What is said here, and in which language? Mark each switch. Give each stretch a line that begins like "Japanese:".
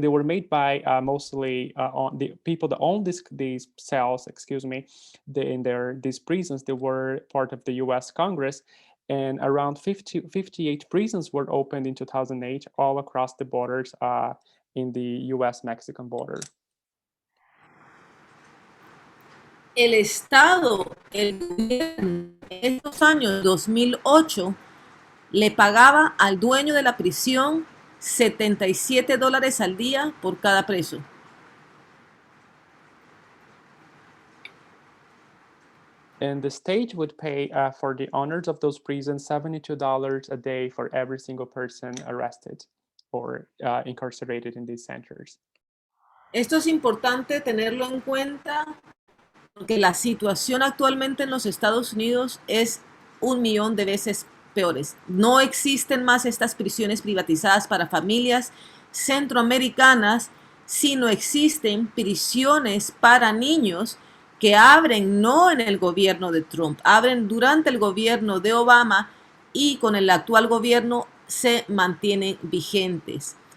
English: They were made by mostly on the people that own these cells. Excuse me, these prisons. They were part of the U.S. Congress. And around 58 prisons were opened in 2008 all across the borders in the US-Mexican border.
Spanish: El Estado, el gobierno, en estos años 2008, le pagaba al dueño de la prisión $77 al día por cada preso.
English: And the state would pay for the owners of those prisons $72 a day for every single person arrested or incarcerated in these centers.
Spanish: Esto es importante tenerlo en cuenta porque la situación actualmente en los Estados Unidos es 1.000.000 de veces peores. No existen más estas prisiones privatizadas para familias centroamericanas, sino existen prisiones para niños que abren no en el gobierno de Trump, abren durante el gobierno de Obama y con el actual gobierno se mantienen vigentes.